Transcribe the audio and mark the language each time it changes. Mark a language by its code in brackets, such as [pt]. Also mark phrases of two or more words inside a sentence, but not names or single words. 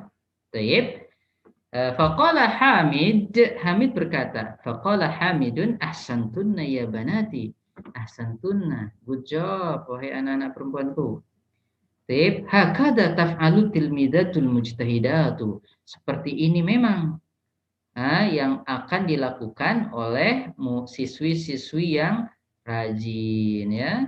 [id] Baik. Faqala Hamid berkata, [ar] فقال حامد أحسنتن يا بناتي. Ahsantunna, [en] good job [id] wahai anak-anak perempuanku. [ar] Tip, هكذا تفعل التلميذة المجتهدة. [id] Seperti ini memang yang akan dilakukan oleh siswi-siswi yang rajin ya.